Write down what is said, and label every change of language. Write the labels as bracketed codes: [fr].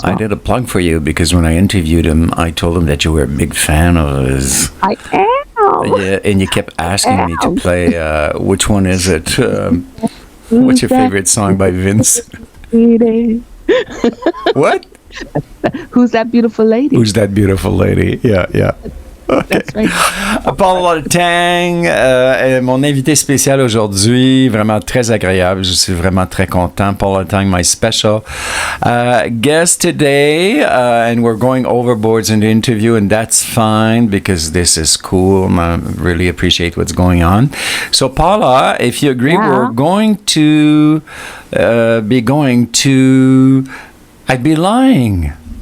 [en] I did a plug for you, because when I interviewed him, I told him that you were a big fan of his. I am. Yeah, and you kept asking me to play. Which one is it? What's your favorite song by Vince? What? Who's that beautiful lady? Who's that beautiful lady? Yeah. Okay. That's right. [fr] Paula Letang est mon invité spécial aujourd'hui, vraiment très agréable. Je suis vraiment très content. [en] Paula Letang, my special guest today, and we're going overboards in the interview, and that's fine because this is cool. I really appreciate what's going on. So, Paula, if you agree, we're going to be going to I'd Be Lying.